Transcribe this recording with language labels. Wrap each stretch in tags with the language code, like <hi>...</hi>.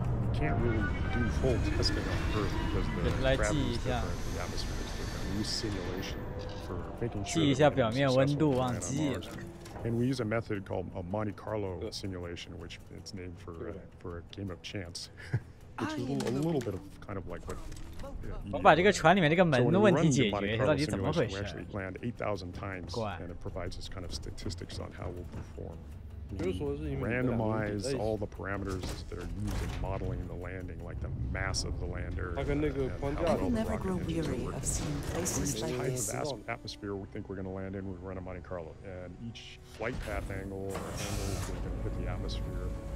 <en>We can't really do full testing on Earth because the gravity is different, the atmosphere is different. We use simulation for making sure that we're successful on Mars. And we use a method called a Monte Carlo simulation, which it's named for a game of chance, which is a little bit of kind of like what.</en> <zh>我把这个船里面这个门的问题解决，到底怎么回事？</zh> <en>We actually land 8,000 times, and it provides us kind of statistics on how we'll perform. We randomize all the parameters that are used in modeling the landing, like the mass of the lander. I will never grow weary of seeing places like this. The atmosphere we think we're going to land in, we run a Monte Carlo, and each flight path angle or angles we can hit the atmosphere.</en>